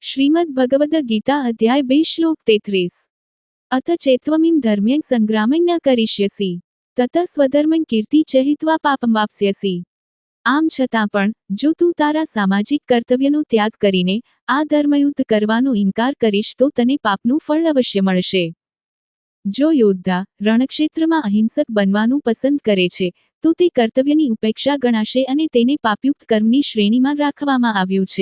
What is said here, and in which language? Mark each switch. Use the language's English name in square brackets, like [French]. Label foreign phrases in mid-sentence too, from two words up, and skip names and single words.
[Sanskrit] श्रीमद् भगवद गीता अध्याय 2 श्लोक 33। अथ चेत्त्वमिं धर्म्यं संग्रामं न करिष्यसि ततः स्वधर्मं कीर्ति च हित्वा पापं वाप्स्यसि। [Gujarati] આમ છતાં પણ જો તું તારા સામાજિક કર્તવ્યનો ત્યાગ કરીને આ ધર્મયુદ્ધ કરવાનો ઇનકાર કરીશ તો તને પાપનું ફળ અવશ્ય મળશે। જો યોદ્ધા રણક્ષેત્રમાં અહિંસક બનવાનું પસંદ કરે છે તો તે કર્તવ્યની ઉપેક્ષા ગણાશે અને તેને પાપયુક્ત કર્મની શ્રેણીમાં રાખવામાં આવ્યું છે।